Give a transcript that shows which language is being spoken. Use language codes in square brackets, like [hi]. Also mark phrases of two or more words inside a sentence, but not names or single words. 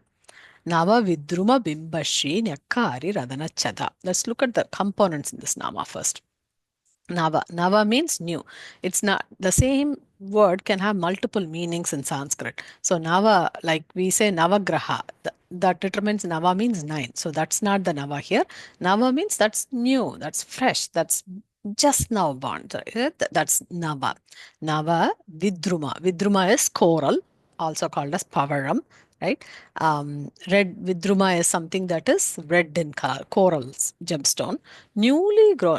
[sa] नव विद्रुम बिम्ब श्री न्यक्कारि रदन छद. [en] Let's look at the components in this Nama first. Nava. Nava means new. It's not the same word can have multiple meanings in Sanskrit. So Nava, like we say Navagraha, that determines Nava means 9. So that's not the Nava here. Nava means that's new, that's fresh, that's just now born. That's Nava. [sa] नव विद्रुम. [en] Vidruma is coral, also called as Pavaram, right? Red Vidruma is something that is red in color, corals, gemstone, newly grown.